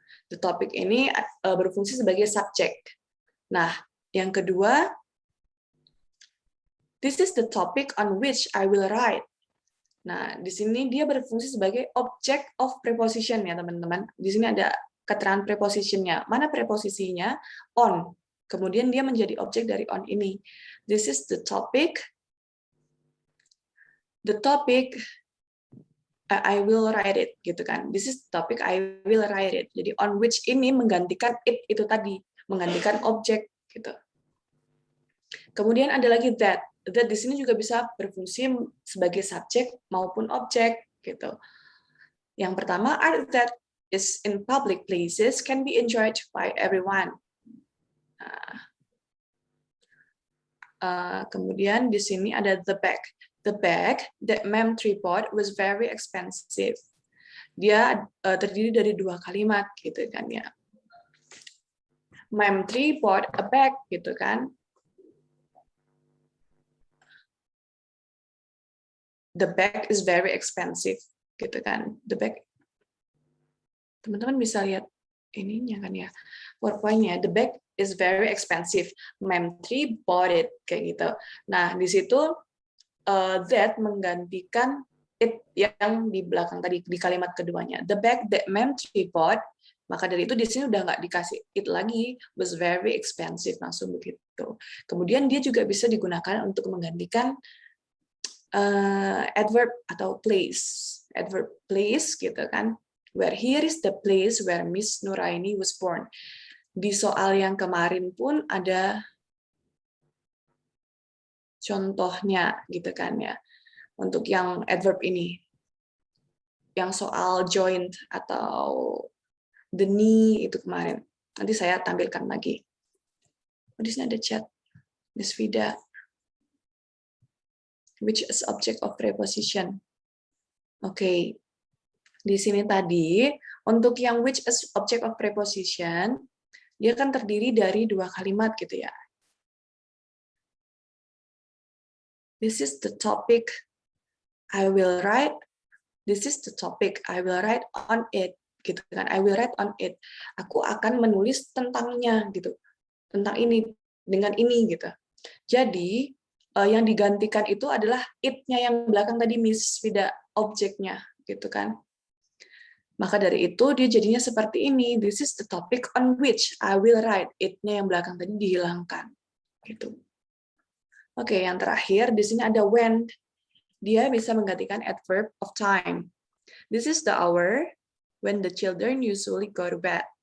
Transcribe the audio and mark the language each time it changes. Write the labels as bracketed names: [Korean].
[English] The topic [Indonesian] ini berfungsi sebagai subjek. Nah, yang kedua, [English] this is the topic on which I will write. [Indonesian] Nah, di sini dia berfungsi sebagai object of preposition ya, teman-teman. Di sini ada keterangan prepositionnya. Mana preposisinya? On. Kemudian dia menjadi objek dari on ini. [English] This is the topic. The topic I will write it [Indonesian] gitu kan. [English] This is the topic, I will write it. [Indonesian] Jadi on which ini menggantikan it itu tadi, menggantikan objek gitu. Kemudian ada lagi that. That di sini juga bisa berfungsi sebagai subjek maupun objek gitu. Yang pertama, [English] art that is in public places can be enjoyed by everyone. [Indonesian] Kemudian di sini ada [English] the bag. The bag that Ma'am Tree bought was very expensive. [Indonesian] Dia terdiri dari dua kalimat gitu kan ya. [English] Ma'am Tree bought a bag [Indonesian] gitu kan. [English] The bag is very expensive [Indonesian] gitu kan. [English] The bag. [Indonesian] Teman-teman bisa lihat ininya kan ya. PowerPoint-nya. [English] The bag is very expensive. Ma'am Tree bought it [Indonesian] kayak gitu. Nah, di situ that menggantikan it yang di belakang tadi di kalimat keduanya. [English] The bag that Ma'am Tree bought, [Indonesian] maka dari itu di sini udah nggak dikasih it lagi, [English] was very expensive, [Indonesian] langsung begitu. Kemudian dia juga bisa digunakan untuk menggantikan adverb atau place. Adverb place gitu kan. [English] Where here is the place where Miss Nuraini was born. [Indonesian] Di soal yang kemarin pun ada contohnya gitu kan ya. Untuk yang adverb ini. Yang soal joint atau the knee itu kemarin. Nanti saya tampilkan lagi. Oh, di sini ada chat. Miss Vida. [English] Which is object of preposition. Oke. [Indonesian] Di sini tadi, untuk yang which is object of preposition, dia kan terdiri dari dua kalimat gitu ya. [English] This is the topic I will write. This is the topic I will write on it. [Indonesian] Gitu kan. [English] I will write on it. [Indonesian] Aku akan menulis tentangnya gitu. Tentang ini, dengan ini gitu. Jadi, yang digantikan itu adalah it-nya yang belakang tadi Miss Vida, objeknya gitu kan. Maka dari itu dia jadinya seperti ini. [English] This is the topic on which I will write. [Indonesian] It-nya yang belakang tadi dihilangkan. Gitu. Oke, yang terakhir di sini ada when. Dia bisa menggantikan adverb of time. [English] This is the hour when the children usually go to bed.